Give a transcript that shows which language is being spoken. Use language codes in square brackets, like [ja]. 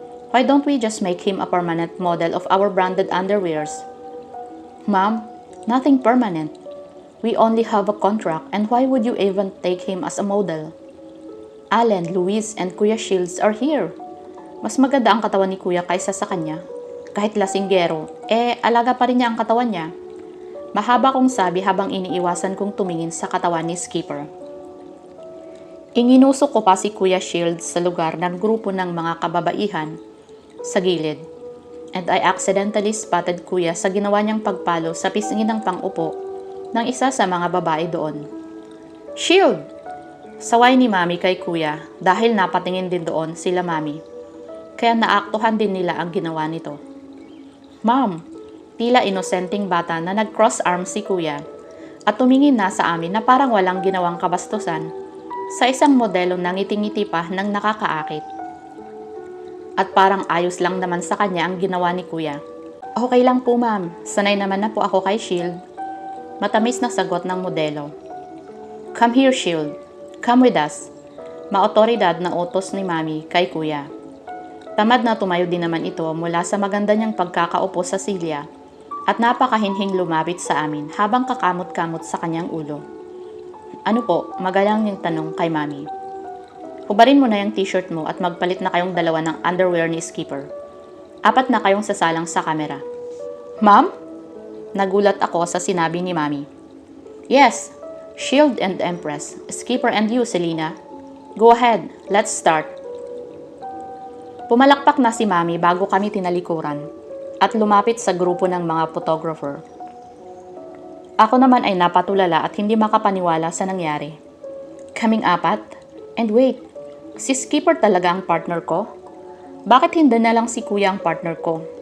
[en] Why don't we just make him a permanent model of our branded underwears? Mom, nothing permanent. We only have a contract, and why would you even take him as a model? Allen, Luis, and Kuya Shields are here. [tl] Mas maganda ang katawan ni Kuya kaysa sa kanya. Kahit lasinggero, alaga pa rin niya ang katawan niya. Mahaba kong sabi habang iniiwasan kong tumingin sa katawan ni Skipper. Inginusok ko pa si Kuya Shields sa lugar ng grupo ng mga kababaihan sa gilid. [en] And I accidentally spotted [tl] Kuya sa ginawa niyang pagpalo sa pisngi ng pang-upo ng isa sa mga babae doon. Shield! Saway ni Mami kay Kuya dahil napatingin din doon sila Mami. Kaya naaktuhan din nila ang ginawa nito. Ma'am, tila inosenteng bata na nag-cross arms si Kuya at tumingin na sa amin na parang walang ginawang kabastusan sa isang modelo na ngiti-ngiti pa ng nakakaakit. At parang ayos lang naman sa kanya ang ginawa ni Kuya. Okay lang po ma'am, sanay naman na po ako kay Shield. Matamis na sagot ng modelo. [en] Come here Shield, come with us. [tl] Maotoridad na utos ni Mami kay Kuya. Tamad na tumayo din naman ito mula sa maganda niyang pagkakaupo sa silya at napakahinhing lumapit sa amin habang kakamot-kamot sa kanyang ulo. Ano po, magalang niyang tanong kay Mami. Hubarin mo na yung t-shirt mo at magpalit na kayong dalawa ng underwear ni Skipper. 4 na kayong sasalang sa kamera. Ma'am? Nagulat ako sa sinabi ni Mami. [en] Yes, Shield and Empress, Skipper and you, Selena. Go ahead, let's start. [tl] Pumalakpak na si Mami bago kami tinalikuran at lumapit sa grupo ng mga photographer. Ako naman ay napatulala at hindi makapaniwala sa nangyari. Kaming 4? [en] And wait, [tl] si Skipper talaga ang partner ko? Bakit hindi na lang si Kuya ang partner ko?